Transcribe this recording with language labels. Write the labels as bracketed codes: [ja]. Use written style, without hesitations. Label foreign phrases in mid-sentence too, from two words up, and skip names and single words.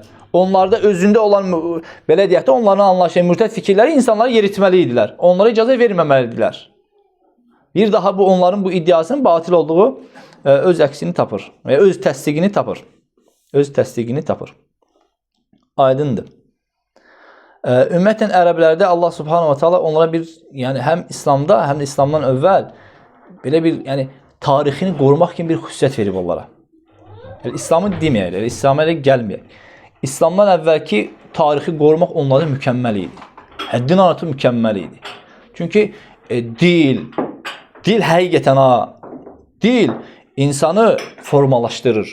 [az] Onlarda özündə olan, belə deyək də, onların anlaşılan murtəd fikirləri insanları yeritməli idilər. Onlara icazə verməməli idilər. Bir daha bu onların bu iddiasının batil olduğu öz əksini tapır. Öz təsdiqini tapır. Aydındır. Ümumiyyətlə ərəblərdə Allah [ar] سبحانه وتعالى [az] onlara bir, yəni həm İslamda, həm də İslamdan əvvəl belə bir, yəni tarixini qorumaq kimi bir xüsusiyyət verib onlara. Yəni, İslamı deməyək, İslam'a elə gəlməyək. İslamdan əvvəlki tarixi qorumaq onlarda mükəmməl idi. Həddin artıq mükəmməl idi. Çünki dil həqiqətən dil insanı formalaşdırır.